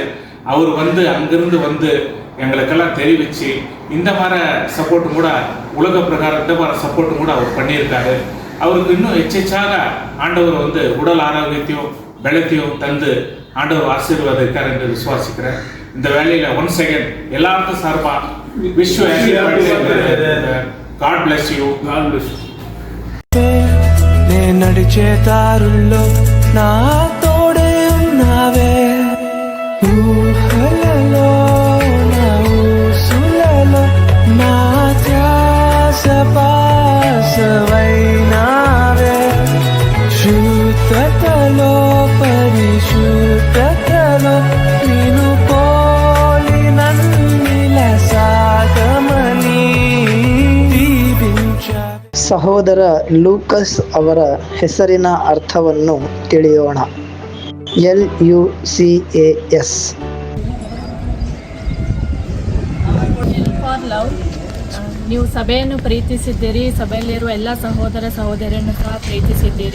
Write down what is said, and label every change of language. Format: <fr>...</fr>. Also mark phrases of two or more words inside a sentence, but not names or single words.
<ta>அவர் அங்கிருந்து எங்களுக்கெல்லாம் தெரிவித்து இந்த மாதிரி சப்போர்ட்டும் கூட உலக பிரகாரம் இந்த மாதிரி சப்போர்ட்டும் கூட அவர் பண்ணியிருக்காரு. அவருக்கு இன்னும் எச்சரிக்கையாக ஆண்டவர் உடல் ஆரோக்கியத்தையும் பலத்தையும் தந்து ஆண்டவர் ஆசீர்வாதிக்கார் என்று விசுவாசிக்கிறேன். இந்த வேலையில்</ta> <en>once again</en> <ta>எல்லாருக்கும் சார்பாக</ta> <en>wish you happy birthday. God bless you. God bless you.</en> <te>నేను నడిచే దారుల్లో నా తోడే ఉన్నావే, ఊహలలో నా ఊసులలో నా ధ్యాస పాసవైనావే, శుద్ధతలో పరిశుద్ధతలో నిన్ను పోలి నన్నిల సాగమని దీవించా.</te> <kn>ಸಹೋದರ ಲೂಕಸ್ ಅವರ ಹೆಸರಿನ ಅರ್ಥವನ್ನು ತಿಳಿಯೋಣ. LUCAS.</kn> <en>For love.</en> <kn>ನೀವು ಸಭೆಯನ್ನು ಪ್ರೀತಿಸಿದ್ದೀರಿ, ಸಭೆಯಲ್ಲಿರುವ ಎಲ್ಲ ಸಹೋದರ ಸಹೋದರಿಯನ್ನು ಸಹ ಪ್ರೀತಿಸಿದ್ದೀರಿ.</kn>